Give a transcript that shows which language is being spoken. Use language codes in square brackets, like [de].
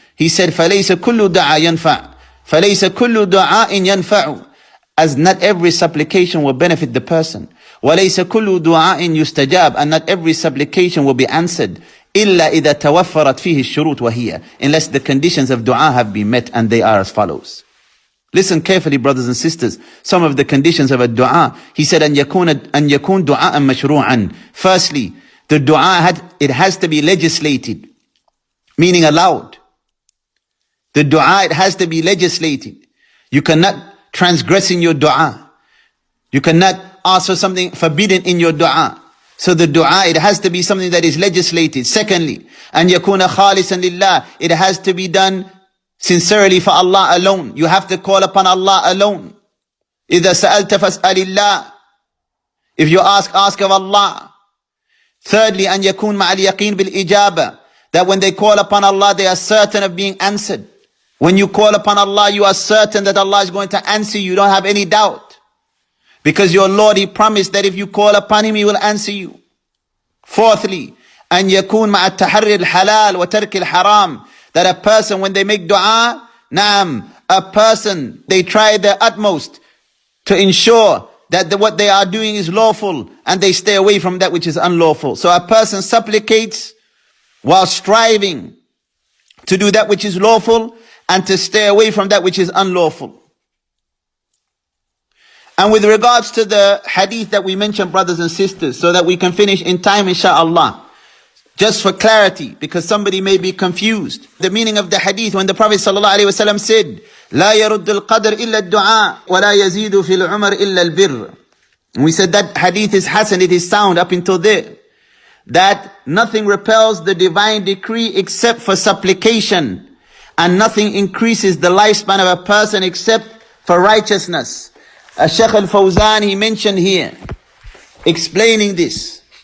[en] He said, [ar] فليس كل دعاء ينفع, [en] فليس كل دعاء ينفع, as not every supplication will benefit the person. [ar] وليس كل دعاء يستجاب, [en] and not every supplication will be answered. [ar] إلا إذا توفرت فيه الشروط وهي, [en] unless the conditions of dua have been met, and they are as follows. Listen carefully, brothers and sisters. Some of the conditions of a dua. He said, [ar] أن يكون دعاء مشروعا. [en] Firstly, the dua it has to be legislated, meaning allowed. The dua, it has to be legislated. You cannot transgress in your dua. You cannot ask for something forbidden in your dua. So the dua, it has to be something that is legislated. Secondly, [ar] أن يكون خالصا لله. [en] It has to be done sincerely for Allah alone. You have to call upon Allah alone. [ar] إِذَا سَأَلْتَ فَاسْأَلِ اللَّهِ. [en] If you ask of Allah. Thirdly, [ar] أن يكون مع اليقين بالإجابة. [en] That when they call upon Allah, they are certain of being answered. When you call upon Allah, you are certain that Allah is going to answer you. You don't have any doubt. Because your Lord, He promised that if you call upon Him, He will answer you. Fourthly, [ar] أن يكون مع التحري الحلال وترك الحرام. [en] That a person, when they make dua, a person, they try their utmost to ensure that what they are doing is lawful, and they stay away from that which is unlawful. So a person supplicates while striving to do that which is lawful and to stay away from that which is unlawful. And with regards to the hadith that we mentioned, brothers and sisters, so that we can finish in time, inshaAllah, just for clarity, because somebody may be confused. The meaning of the hadith, when the Prophet ﷺ said, [ar] لا يرد القدر إلا الدعاء ولا يزيد في العمر إلا البر. [en] And we said that hadith is Hasan, it is sound up until there. That nothing repels the divine decree except for supplication. And nothing increases the lifespan of a person except for righteousness. Shaykh al-Fawzan, he mentioned here, explaining this.